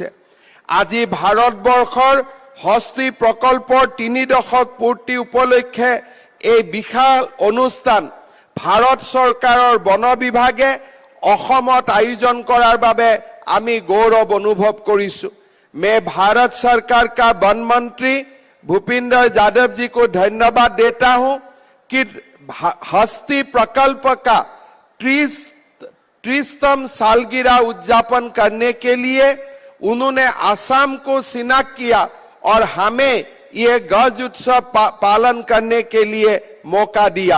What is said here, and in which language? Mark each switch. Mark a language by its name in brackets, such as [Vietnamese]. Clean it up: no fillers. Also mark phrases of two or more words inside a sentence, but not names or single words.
[Assamese] আজি ভাৰতবৰ্ষৰ হস্তি প্ৰকল্পৰ ৩ দশক পূৰ্তি উপলক্ষে এই বিশাল অনুষ্ঠান ভাৰত চৰকাৰৰ বন বিভাগে অসমত আয়োজন কৰাৰ বাবে আমি গৌৰৱ অনুভৱ কৰিছো। [Hindi] मैं भारत सरकार का वन मंत्री भूपिंदर यादव जी को धन्यवाद देता हूं कि हस्ती प्रकल्प का 30वीं सालगिरह उद्यापन करने के लिए उन्होंने आसाम को शिनाख्त किया और हमें ये गज उत्सव पालन करने के लिए मौका दिया।